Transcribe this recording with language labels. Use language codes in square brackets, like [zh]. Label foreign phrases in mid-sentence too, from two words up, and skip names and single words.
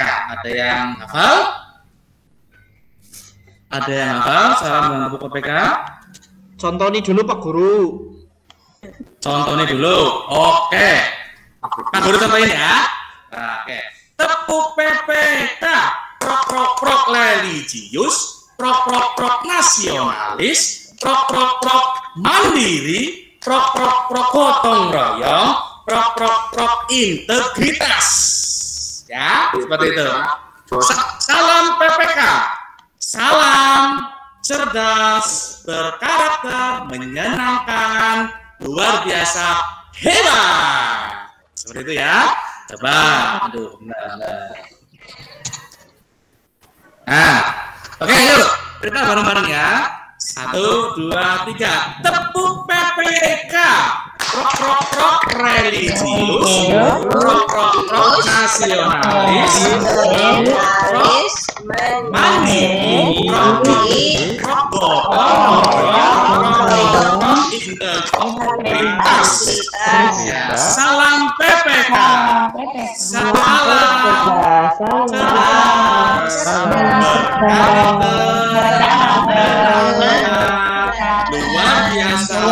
[id] Ada yang hafal? Ada yang hafal salam dan tepuk PPK? Contohnya dulu Pak Guru. Contohnya dulu. Oke. Pak Guru contohin ya. Oke. Tepuk PPK. Prok prok prok religius. Prok prok prok nasionalis. Prok prok prok mandiri. Prok prok prok gotong royong. Prok prok prok integritas. Ya, seperti itu. Salam PPK. Salam cerdas, berkarakter, menyenangkan, luar biasa, hebat. Seperti itu ya. Coba, aduh, benar. Nah, oke, yuk kita bareng-bareng ya. 1, 2, 3. Tepuk PPK. Prok prok prok religius. Prok prok prok nasionalis. Prok mandiri. Prok prok gotong royong. Integritas. Salam PPK. Salam luar biasa.